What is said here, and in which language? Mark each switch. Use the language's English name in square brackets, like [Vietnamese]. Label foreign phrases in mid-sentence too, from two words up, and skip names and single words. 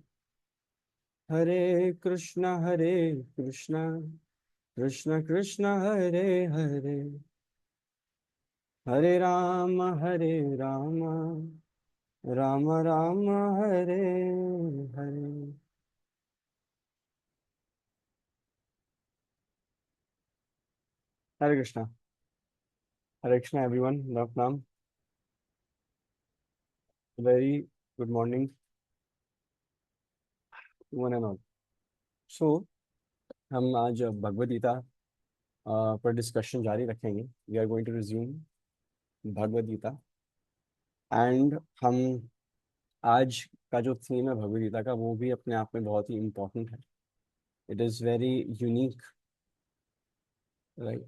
[Hindi] हरे कृष्णा कृष्ण कृष्ण हरे हरे हरे राम राम राम हरे हरे। हरे कृष्णा। [English] Hare Krishna everyone, nam very good morning one and all. [Hindi] सो हम आज भगवद गीता पर डिस्कशन जारी रखेंगे। [English] we are going to resume [Hindi] भगवद गीता एंड हम आज का जो थीम है भगवद गीता का वो भी अपने आप में बहुत ही इम्पोर्टेंट है। [English] it is very unique, right.